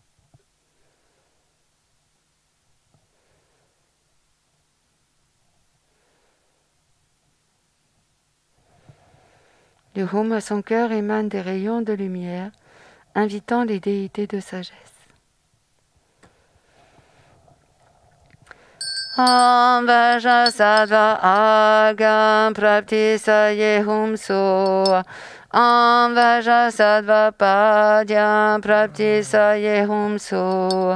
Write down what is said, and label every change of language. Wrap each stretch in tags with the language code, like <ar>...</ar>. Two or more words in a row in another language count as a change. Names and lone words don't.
<fr>Le Hum à son cœur émane des rayons de lumière, invitant les déités de sagesse.</fr> <sa>Om Vajrasattva Agam Prapti Saye Hum So. Om Vajrasattva Padyam Prapti Saye Hum So.</sa>